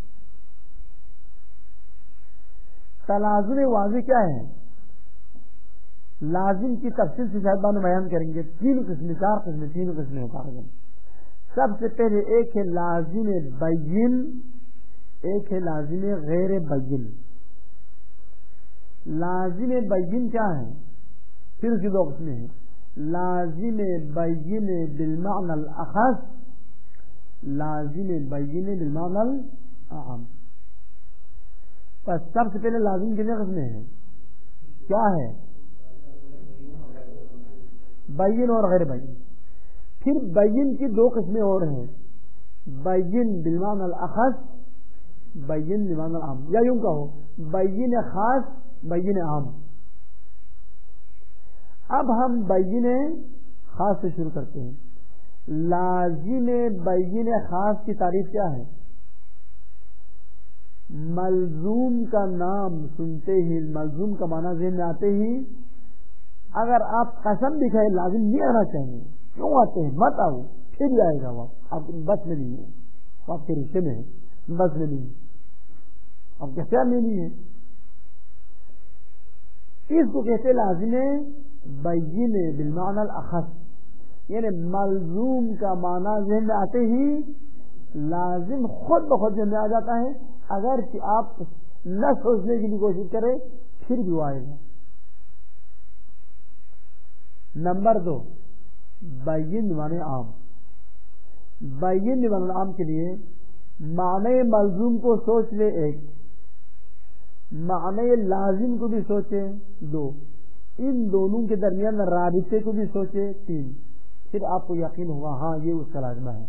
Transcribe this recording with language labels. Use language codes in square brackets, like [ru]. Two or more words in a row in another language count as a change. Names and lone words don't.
[ur] تلازم واضح کیا ہے؟ لازم کی تفصیل سے شاید بعد میں بیان کریں گے. 3 قسم 4 قسم 3 قسمیں ہیں. سب سے پہلے ایک ہے لازم بین، ایک ہے لازم غیر بین. لازم بین کیا ہے؟ پھر اس کی 2 قسمیں ہیں. لازم بین [ar] بالمعنى الاخص، [ur] لازم بین [ar] بالمعنى الاعم. [ur] پس سب سے پہلے لازم کتنے قسمیں ہیں؟ کیا ہے؟ بین اور غیر بین. پھر بین کی دو قسمیں اور ہیں، بین [ar] بالمعنى الاخص، [ur] بین [ar] بالمعنى العام، [ur] یا یوں کہو بین خاص بین عام. اب ہم بین خاص سے شروع کرتے ہیں. لازم بین خاص کی تعریف کیا ہے؟ ملزوم کا نام سنتے ہی، ملزوم کا معنی ذہن میں آتے ہی اگر آپ قسم بھی کھائے لازم نہیں آنا چاہیے. کیوں آتے ہیں؟ مت آؤ، پھر جائے گا وہ آپ بس میں نہیں ہے، آپ کے رشتے میں ہے، بس میں نہیں ہے، آپ کے خیال میں نہیں ہے. اس کو کہتے لازم بین [ar] بالمعنى الاخص، [ur] یعنی ملزوم کا معنی ذہن میں آتے ہی لازم خود بخود ذہن میں آ جاتا ہے، اگرچہ آپ نہ سوچنے کی بھی کوشش کریں پھر بھی وہ آئے گا. نمبر 2 بین معنی عام. بین معنی عام کے لیے معنی ملزوم کو سوچ لے 1، معنی لازم کو بھی سوچے 2، ان دونوں کے درمیان رابطے کو بھی سوچے 3، پھر آپ کو یقین ہوگا ہاں یہ اس کا لازمہ ہے.